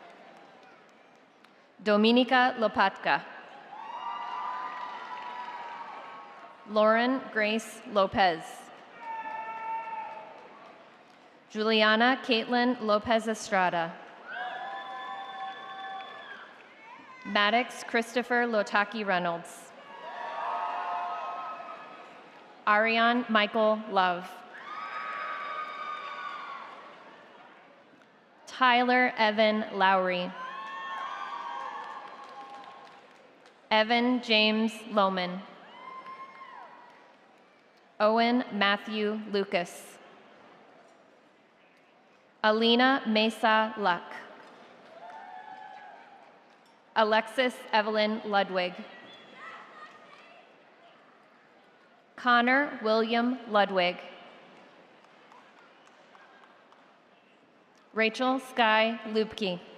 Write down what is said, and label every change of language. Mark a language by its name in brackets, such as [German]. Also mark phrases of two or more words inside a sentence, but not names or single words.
[English] Dominica Lopatka. Lauren Grace Lopez. Juliana Caitlin Lopez Estrada. Maddox Christopher Lotaki Reynolds. Ariane Michael Love. Tyler Evan Lowry. Evan James Lohman. Owen Matthew Lucas. Alina Mesa Luck. Alexis Evelyn Ludwig. Connor William Ludwig. Rachel Sky Lubke.